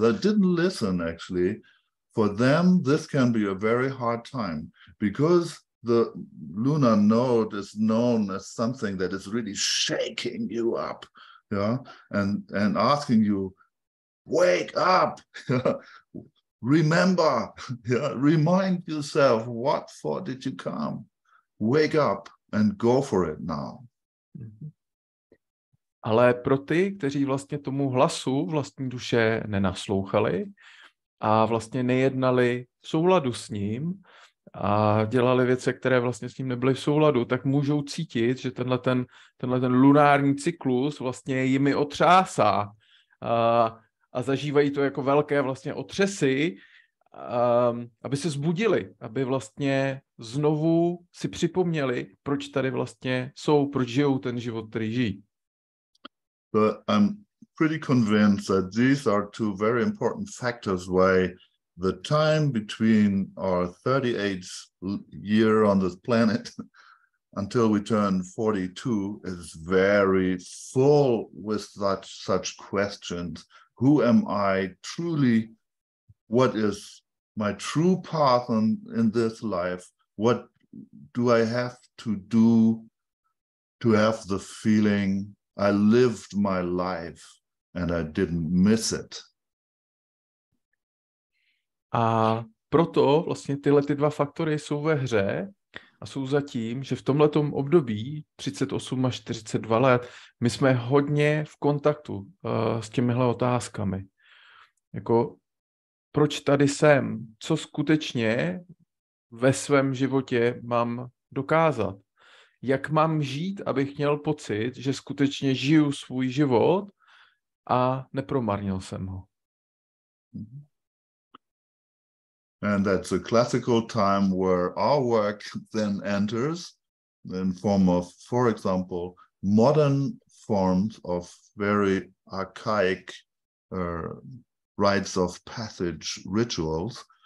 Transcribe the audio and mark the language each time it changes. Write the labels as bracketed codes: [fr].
[en] They didn't listen, actually. For them, this can be a very hard time because the lunar node is known as something that is really shaking you up, yeah, and asking you, wake up, remember, yeah, remind yourself, what for did you come? Wake up and go for it now. [cs] Ale pro ty, kteří vlastně tomu hlasu vlastní duše nenaslouchali a vlastně nejednali v souladu s ním a dělali věci, které vlastně s ním nebyly v souladu, tak můžou cítit, že tenhle ten lunární cyklus vlastně jimi otřásá a zažívají to jako velké vlastně otřesy, aby se zbudili, aby vlastně znovu si připomněli, proč tady vlastně jsou, proč žijou ten život, který žijí. [en] But I'm pretty convinced that these are two very important factors why the time between our 38th year on this planet until we turn 42 is very full with such questions. Who am I truly? What is my true path in this life? What do I have to do to have the feeling I lived my life and I didn't miss it? [cs] A proto vlastně tyhle ty dva faktory jsou ve hře a jsou za tím, že v tomhletom období 38 až 42 let my jsme hodně v kontaktu s těmihle otázkami. Jako, proč tady jsem? Co skutečně ve svém životě mám dokázat? Jak mám žít, abych měl pocit, že skutečně žiju svůj život a nepromarnil jsem ho? [en] And that's a classical time where our work then enters in form of, for example, modern forms of very archaic rites of passage rituals.